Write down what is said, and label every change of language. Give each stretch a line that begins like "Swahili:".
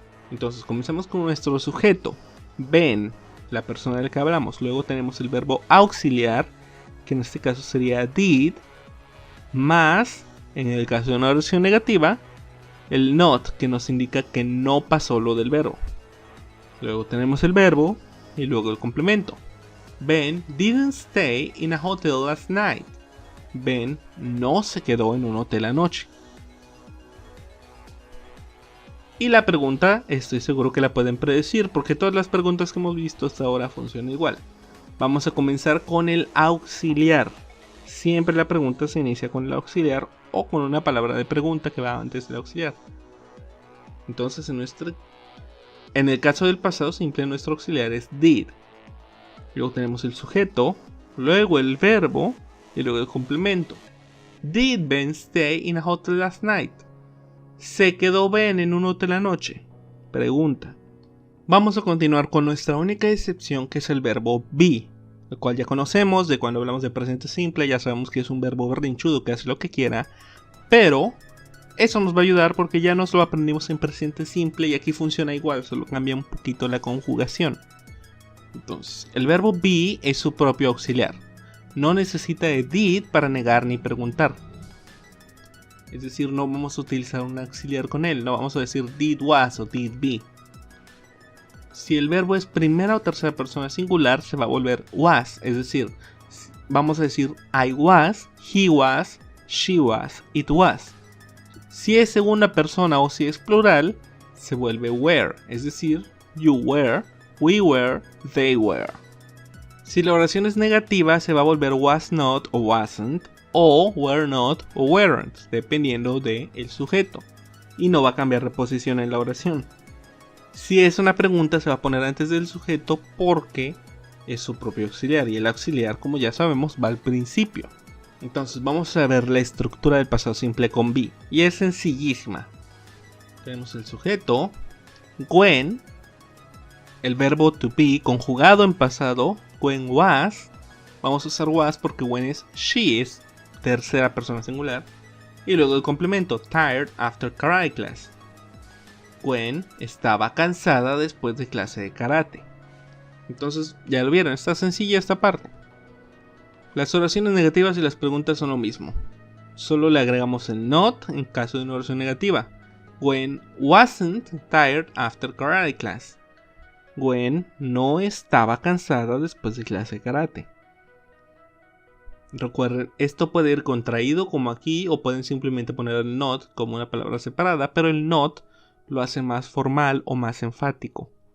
Spanish: Entonces comenzamos con nuestro sujeto, Ben, la persona de la que hablamos. Luego tenemos el verbo auxiliar, que en este caso sería did, más, en el caso de una oración negativa, el not, que nos indica que no pasó lo del verbo. Luego tenemos el verbo y luego el complemento.
English: Ben didn't stay in a hotel last night.
Spanish: Ben no se quedó en un hotel anoche. Y la pregunta, estoy seguro que la pueden predecir, porque todas las preguntas que hemos visto hasta ahora funcionan igual. Vamos a comenzar con el auxiliar. Siempre la pregunta se inicia con el auxiliar o con una palabra de pregunta que va antes del auxiliar. Entonces en el caso del pasado simple, nuestro auxiliar es did. Luego tenemos el sujeto, luego el verbo y luego el complemento.
English: Did Ben stay in a hotel last night?
Spanish: ¿Se quedó Ben en un hotel anoche? Pregunta. Vamos a continuar con nuestra única excepción, que es el verbo be, el cual ya conocemos de cuando hablamos de presente simple. Ya sabemos que es un verbo berrinchudo que hace lo que quiera, pero eso nos va a ayudar porque ya nos lo aprendimos en presente simple y aquí funciona igual, solo cambia un poquito la conjugación. Entonces, el verbo be es su propio auxiliar. No necesita de did para negar ni preguntar. Es decir, no vamos a utilizar un auxiliar con él. No vamos a decir
English: did was
Spanish: o
English: did be.
Spanish: Si el verbo es primera o tercera persona singular, se va a volver was. Es decir, vamos a decir
English: I was, he was, she was, it was.
Spanish: Si es segunda persona o si es plural, se vuelve were. Es decir,
English: you were, we were, they were.
Spanish: Si la oración es negativa, se va a volver
English: was not
Spanish: o wasn't, o
English: were not
Spanish: o weren't, dependiendo del sujeto. Y no va a cambiar de posición en la oración. Si es una pregunta, se va a poner antes del sujeto porque es su propio auxiliar. Y el auxiliar, como ya sabemos, va al principio. Entonces vamos a ver la estructura del pasado simple con be. Y es sencillísima. Tenemos el sujeto, when, el verbo to be conjugado en pasado,
English: when was.
Spanish: Vamos a usar was porque when es she, es tercera persona singular. Y luego el complemento,
English: tired after karate class.
Spanish: When estaba cansada después de clase de karate. Entonces ya lo vieron, está sencilla esta parte. Las oraciones negativas y las preguntas son lo mismo. Solo le agregamos el not en caso de una oración negativa.
English: When wasn't tired after karate class.
Spanish: When no estaba cansada después de clase de karate. Recuerden, esto puede ir contraído como aquí o pueden simplemente poner el not como una palabra separada, pero el not lo hace más formal o más enfático.